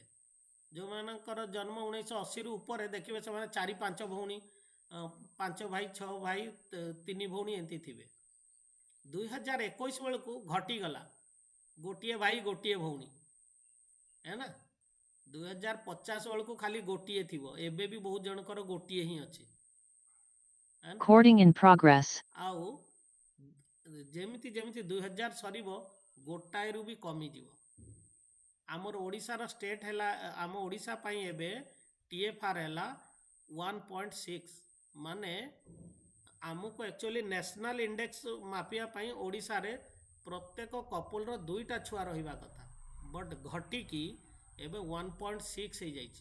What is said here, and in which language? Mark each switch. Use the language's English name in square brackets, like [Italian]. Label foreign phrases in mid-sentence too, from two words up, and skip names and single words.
[Odia] ଯେଉଁମାନଙ୍କର ଜନ୍ମ 1980ରୁ ଉପରେ ଦେଖିବେ ସେମାନେ 4-5 ଭଉଣୀ, 5 ଭାଇ 6 ଭାଇ, 3 ଭଉଣୀ ଏମିତି ଥିବେ। 2021 ବେଳକୁ ଘଟିଗଲା, ଗୋଟିଏ ଭାଇ ଗୋଟିଏ ଭଉଣୀ, ହେ ନା। 2050 ବେଳକୁ ଖାଲି ଗୋଟିଏ ଥିବ। ଏବେ ବି ବହୁତ ଜଣଙ୍କର ଗୋଟିଏ ହିଁ ଅଛି, ହେ ନା। [English] Recording in progress. [Odia] ଆଉ ଯେମିତି ଯେମିତି 2000 ସରିବ ଗୋଟାଏରୁ ବି କମିଯିବ। ଆମର ଓଡ଼ିଶାର ଷ୍ଟେଟ୍ ହେଲା, ଆମ ଓଡ଼ିଶା ପାଇଁ ଏବେ TFR ହେଲା 1.6, ମାନେ ଆମକୁ ଆକ୍ଚୁଆଲି [English] national index [Odia] ମାପିବା ପାଇଁ ଓଡ଼ିଶାରେ ପ୍ରତ୍ୟେକ କପଲର 2ଟା ଛୁଆ ରହିବା କଥା, ବଟ୍ ଘଟିକି ଏବେ 1.6 ହେଇଯାଇଛି।